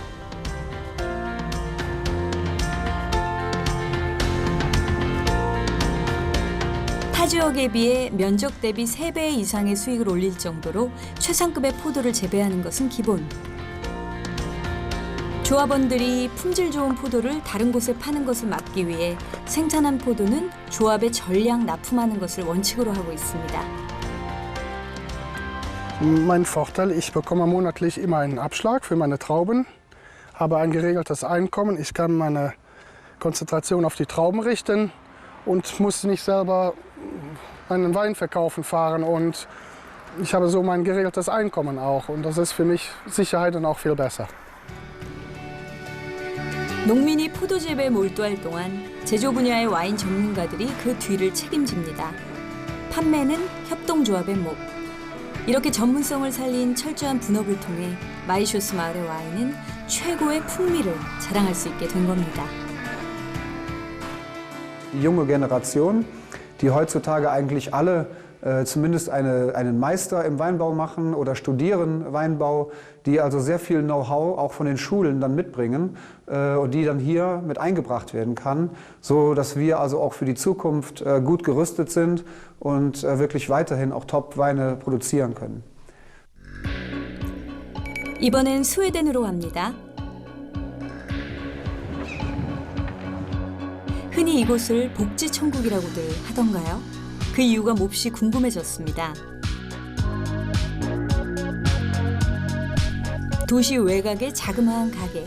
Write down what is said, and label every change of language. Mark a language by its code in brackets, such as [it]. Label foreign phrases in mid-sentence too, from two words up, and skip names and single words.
[ko] 타 지역에 비해 면적 대비 3배 이상의 수익을 올릴 정도로 최상급의 포도를 재배하는 것은 기본. 조합원들이 품질 좋은 포도를 다른 곳에 파는 것을 막기 위해 생산한 포도는 조합에 전량 납품하는 것을 원칙으로 하고 있습니다. [de] Mein Vorteil, ich bekomme monatlich immer einen Abschlag für meine Trauben, habe ein geregeltes Einkommen, ich kann meine Konzentration auf die Trauben richten und muss nicht selber einen Weinverkaufen fahren und ich habe so mein geregeltes Einkommen auch und das ist für mich Sicherheit und auch viel besser. [ko] 농민이 포도 재배에 몰두할 동안 제조 분야의 와인 전문가들이 그 뒤를 책임집니다. 판매는 협동조합의 목. 이렇게 전문성을 살린 철저한 분업을 통해 마이쇼스 마을의 와인은 최고의 풍미를 자랑할 수 있게 된 겁니다. [de] Die junge Generation, die heutzutage eigentlich alle zumindest einen Meister im Weinbau machen oder studieren Weinbau, die also sehr viel Know-how auch von den Schulen dann mitbringen und die dann hier mit eingebracht werden kann, so dass wir also auch für die Zukunft gut gerüstet sind und wirklich weiterhin auch Top-Weine produzieren können. [ko] 이번엔 스웨덴으로 갑니다. 흔히 이곳을 복지 천국이라고들 하던가요? 그 이유가 몹시 궁금해졌습니다. 도시 외곽의 자그마한 가게.